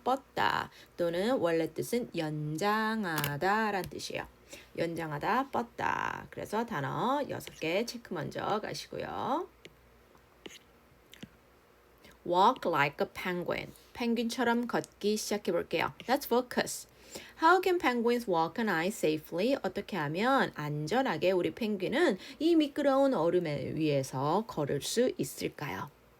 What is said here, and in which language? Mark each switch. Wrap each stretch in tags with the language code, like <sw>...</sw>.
<ko>뻗다 또는 원래 뜻은 연장하다 라는 뜻이에요. 연장하다, 뻗다. 그래서 단어 6개 체크 먼저 가시고요.</ko> <en>Walk like a penguin.</en> <ko>펭귄처럼 걷기 시작해 볼게요.</ko> <en>Let's focus. How can penguins walk on ice safely?</en> <ko>어떻게 하면 안전하게 우리 펭귄은 이 미끄러운 얼음 위에서 걸을 수 있을까요?</ko>